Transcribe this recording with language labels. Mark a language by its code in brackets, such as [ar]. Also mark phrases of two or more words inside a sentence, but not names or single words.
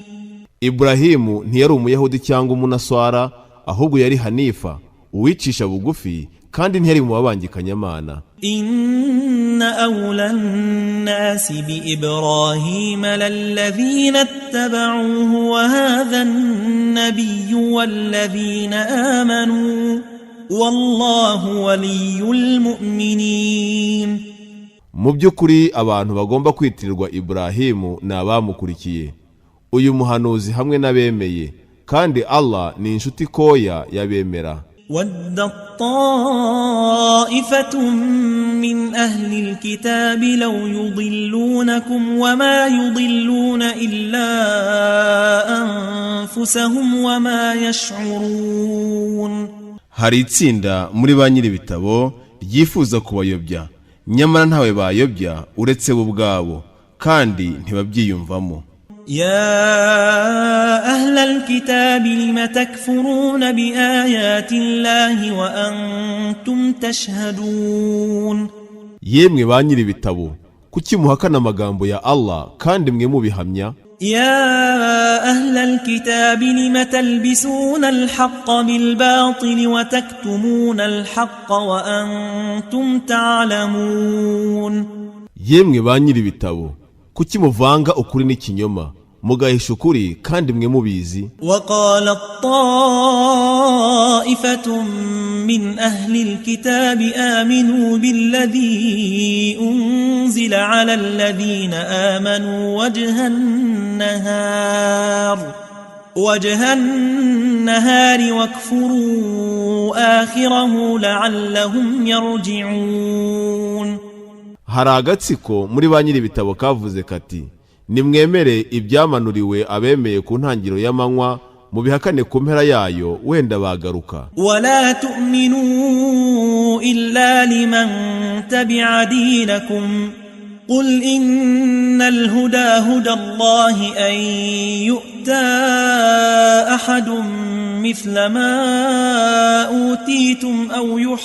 [rw] Iburahimu ntiyari umuyahudi cyangwa umunaswara, ahubwo yari Hanifa, uwicisha bugufi, kandi ntiyari mu babangikanyamana. [ar] إن أولى الناس بإبراهيم للذين اتبعوه وهذا النبي والذين آمنوا والله ولي المؤمنين. [rw] Mu by'ukuri abantu bagomba kwitirirwa Iburahimu ni abamukurikiye, uyu muhanuzi hamwe n'abemeye, kandi Allah ni inshuti koya y'abemera. [ar] ودت طائفة من أهل الكتاب لو يضلونكم وما يضلون إلا أنفسهم وما يشعرون. [rw] Hari itsinda muri ba nyiri ibitabo ryifuza kubayobya, nyamara ntawe bayobya uretse bo ubwabo, kandi ntibabyiyumvamo. [ar] يا أهل الكتاب لم تكفرون بآيات الله وأنتم تشهدون. [rw] yemwe ba nyiri ibitabo, kuki muhakana amagambo ya Allah kandi mwe mubihamya? [ar] يا أهل الكتاب لم تلبسون الحق بالباطل وتكتمون الحق وأنتم تعلمون. [rw] yemwe ba nyiri ibitabo, kuki muvanga ukuri n'ikinyoma mugahisha ukuri kandi mwe mubizi? [ar] وقالت طائفة من أهل الكتاب آمنوا بالذي أنزل على الذين آمنوا وجه النهار واكفروا آخره لعلهم يرجعون. [rw] Hari agatsiko muri ba nyiri ibitabo kavuze kati, nimwemere ibyamanuriwe abemeye ku ntangiro y'amanywa, mubihakane ku mpera yayo, wenda bagaruka. [ar] ولا تؤمنوا إلا لمن تبع دينكم قل إن الهدى هدى الله أن يؤتى أحد مثل ما أوتيتم أو